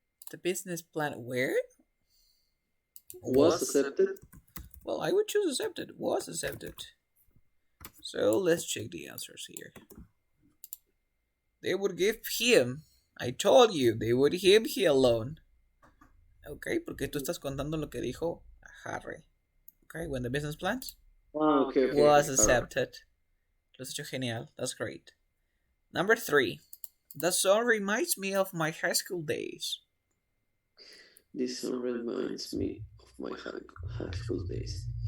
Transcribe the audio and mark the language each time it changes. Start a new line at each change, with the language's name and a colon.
English: The business plan where? Was accepted. Well, I would choose accepted. Was accepted. So let's check the answers here. They would give him. I told you, they would give him a loan.
Spanish: Okay, porque tú estás contando lo que dijo Harry.
English: Okay, when the business plans was accepted.
Spanish: Lo has hecho genial.
English: That's great. Number 3. The song reminds me of my high school days. This song reminds me of my high school days.